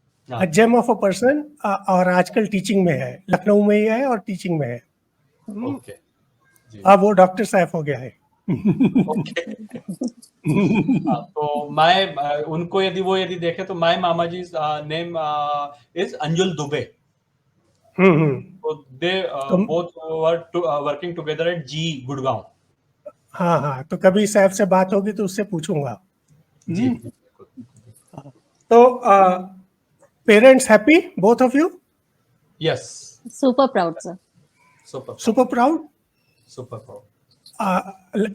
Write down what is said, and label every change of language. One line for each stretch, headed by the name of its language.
English: a gem of a person,
Hindi: और आजकल teaching में है, लखनऊ में ही है और टीचिंग में है। ओके जी। अब वो डॉक्टर सैफ हो गया है।
English: Okay.
Hindi: तो मैं उनको यदि देखे तो my mama ji name is Anjul Dubey. Hmm.
English: So they
Hindi: तो
English: both were working together at G Gurgaon.
Hindi: हाँ हाँ, तो कभी सैफ से बात होगी तो उससे पूछूंगा। जी।
English: तो parents happy, both of you? Yes. Super proud sir. Super proud. Super proud.